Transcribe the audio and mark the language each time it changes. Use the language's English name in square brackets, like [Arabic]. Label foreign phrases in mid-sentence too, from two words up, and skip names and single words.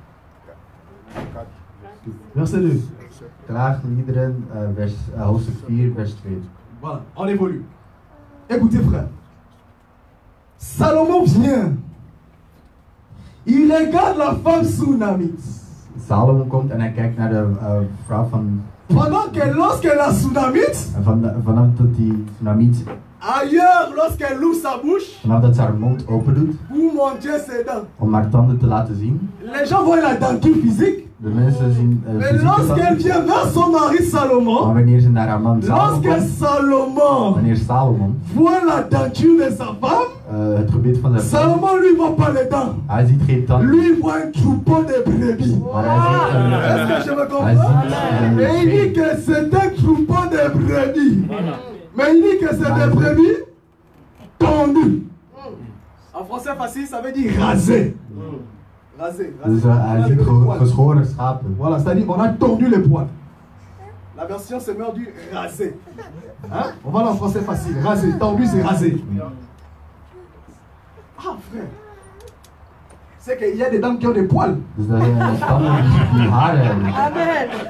[French] Verset 2. Voilà, on évolue. Écoutez, frère. Salomon vient. Il regarde la femme Sunamite. [Dutch] Salomon komt en hij kijkt naar de vrouw van... [French] Pendant que lorsque la Sunamite... [Dutch] Vanaf dat die Sunamite... [French] Ailleurs, lorsqu'elle ouvre sa bouche... [Dutch] Vanaf dat ze haar mond open doet... [French] Pour montrer ses dents. [Dutch] Om haar tanden te laten zien... [French] Les gens voient la denture physique. [Dutch] De mensen zien... [French] Mais lorsqu'elle vient vers son mari Salomon... [Dutch] Maar wanneer ze naar haar man Salomon [French] lorsque Salomon... [Dutch] Wanneer Salomon... [French] voit la denture de sa femme... [Dutch] het gebied van zijn vrouw... [French] Salomon lui voit pas les dents. [Dutch] Hij ziet geen tanden. [French] Lui voit un troupeau de brebis. [Dutch] Maar hij ziet [French] est-ce que je me comprends? Et il dit que c'est un troupeau de brebis. Mais il dit que c'est des brebis tondues. En français facile, ça veut dire raser. Raser. [Dutch] Dus hij ziet geschoren schapen. [French] Voilà, c'est-à-dire on a tondu les poils. La version c'est meilleur du raser. Hein? On va en français facile. Raser. Tendu, c'est raser. Ah, frère. C'est qu'il y a des dames qui ont des poils. Amen.